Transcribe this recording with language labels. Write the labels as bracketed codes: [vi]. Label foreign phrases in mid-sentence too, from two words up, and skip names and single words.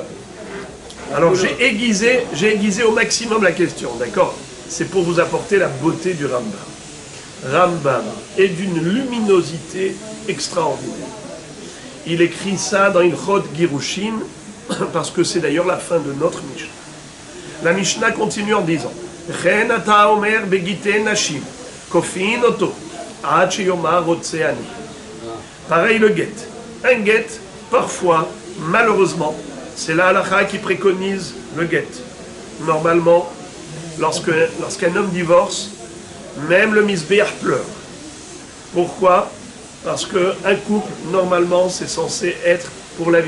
[fr] Alors j'ai aiguisé au maximum la question, d'accord? C'est pour vous apporter la beauté du Rambam. Rambam est d'une luminosité extraordinaire. Il écrit ça dans Ilchot Girushin, parce que c'est d'ailleurs la fin de notre Mishnah. La Mishnah continue en disant [he] וכן אתה אומר בגיטי נשים, כופין אותו, עד שיאמר רוצה אני. [fr] Pareil le guet. Un guet, parfois, malheureusement, c'est la halakha qui préconise le guet. Normalement, lorsqu'un homme divorce, même le misbéach pleure. Pourquoi? Parce qu'un couple, normalement, c'est censé être pour la vie.